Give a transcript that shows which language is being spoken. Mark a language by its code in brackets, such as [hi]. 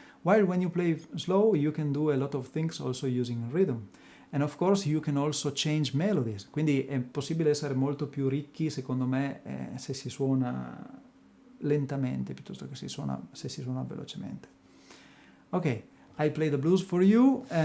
[en] While when you play slow, you can do a lot of things also using rhythm. And of course you can also change melodies. [it] Quindi è possibile essere molto più ricchi, secondo me, se si suona lentamente piuttosto che se si suona velocemente. [en] Ok, I play the blues for you.